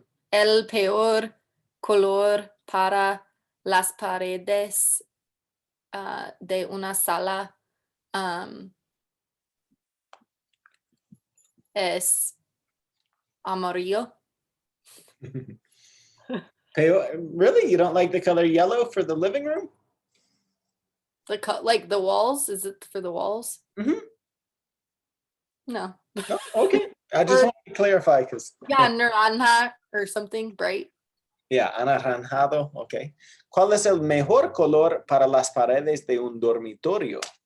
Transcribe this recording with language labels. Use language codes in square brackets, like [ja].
[es] El peor color para las paredes de una sala es amarillo. [en] Really? You don't like the color yellow for the living room? Like the walls? Is it for the walls? Mhm. No. No? Okay. I just Or- want to clarify because Yeah, naranja or something bright. yeah, anaranjado. Okay. [es] ¿Cuál es el mejor color para las paredes de un dormitorio?